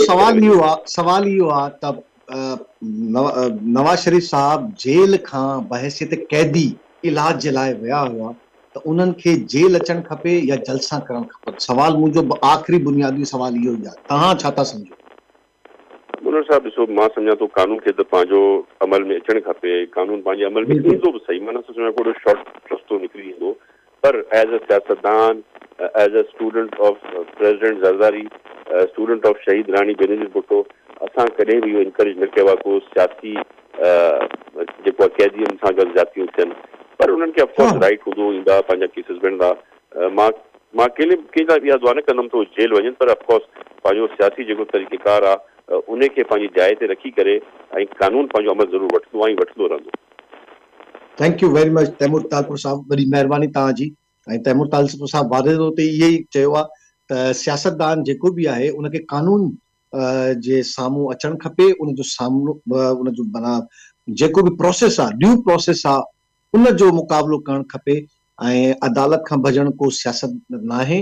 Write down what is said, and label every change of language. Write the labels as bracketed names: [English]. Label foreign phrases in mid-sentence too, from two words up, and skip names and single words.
[Sindhi] सवाल इहो आहे त नवाज़ शरीफ साहब जेल खां बहसियत कैदी इलाज जे लाइ विया हुआ, त उन्हनि खे जेल अचणु खपे या जलसा करणु खपनि? सवाल मुंहिंजो आख़िरी बुनियादी सवाल इहो ई आहे, तव्हां छा था सम्झो? मुनर साहब ॾिसो, मां सम्झां थो कानून खे त पंहिंजो अमल में अचणु खपे, कानून पंहिंजे अमल में ईंदो बि सही, मां नथो सम्झां कोई शॉर्ट रस्तो निकिरी ईंदो, पर [English] as a [Sindhi] सियासतदान, [English] as a student of [Sindhi] प्रेसिडेंट ज़रदारी, [English] student of [Sindhi] शहीद रानी बेनज़ीर भुट्टो, असां कॾहिं बि इहो इंकरेज न कयो आहे को सियासी जेको आहे कैदियुनि सां गॾु ज़्यादतियूं थियनि, पर उन्हनि खे अफकोर्स राइट हूंदो, ईंदा पंहिंजा केसिस विढ़ंदा। मां कंहिंजा इहा दुआ न कंदुमि तो जेल वञनि, पर अफकोर्स पंहिंजो सियासी जेको तरीक़ेकार आहे उनखे पंहिंजी जाइ ते रखी करे ऐं कानून पंहिंजो अमल ज़रूरु वठंदो ऐं वठंदो रहंदो। [English] thank you very much [Sindhi] तैमूर तालपुर साहब, वॾी महिरबानी तव्हांजी। ऐं तैमूर तालपुर साहब वादे ते इहे ई चयो आहे त सियासतदान जेको बि आहे उनखे कानून जे साम्हूं अचणु खपे, उनजो साम्हूं उनजो माना जेको बि प्रोसेस आहे, [English] due process [Sindhi] आहे, उनजो मुक़ाबिलो करणु खपे, ऐं अदालत खां भॼणु को सियासत न आहे।